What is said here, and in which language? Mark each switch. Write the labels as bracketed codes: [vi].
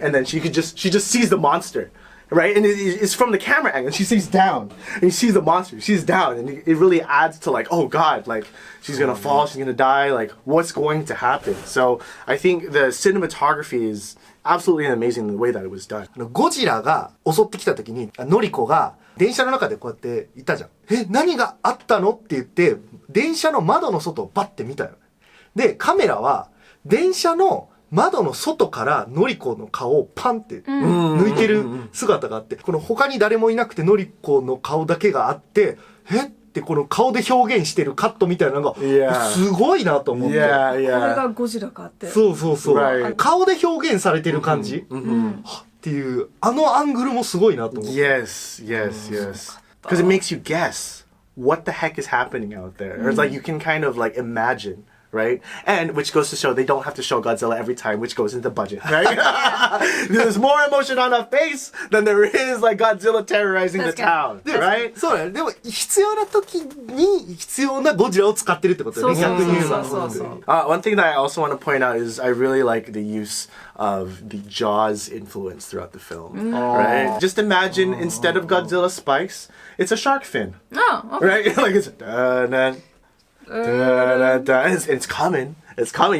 [en] And then she just sees the monster. Right, and it's from the camera angle. She sees down, and you see the monster. She's down, and it really adds to like, oh god, like she's gonna fall, she's gonna die. Like, what's going to happen? So I think the cinematography is absolutely amazing the way that it was done. [ja] ゴジラが襲ってきた時に、ノリコが電車の中でこうやっていたじゃん。何があったのって言って、電車の窓の外をバッて見たよ。で、カメラは電車の窓の外からノリコの顔をパンって抜いてる姿があって、この他に誰もいなくてノリコの顔だけがあって、ってこの顔で表現してるカットみたいなのが、すごいなと思って。これがゴジラかって。そうそうそう。顔で表現されてる感じっていう、あのアングルもすごいなと思って。 [en] Yes. Because it makes you guess what the heck is happening out there. Or it's like you can kind of like imagine. Right? And which goes to show they don't have to show Godzilla every time, which goes into the budget, right? There's more emotion on a face than there is like Godzilla terrorizing the town, right? [ja] そうだね。でも必要な時に必要なゴジラを使ってるってことだよね。逆に言えば。 [en] One thing that I also want to point out is I really like the use of the Jaws influence throughout the film, right? Just imagine instead of Godzilla spikes, it's a shark fin. Oh, okay. Right? Like it's it's coming, it's coming.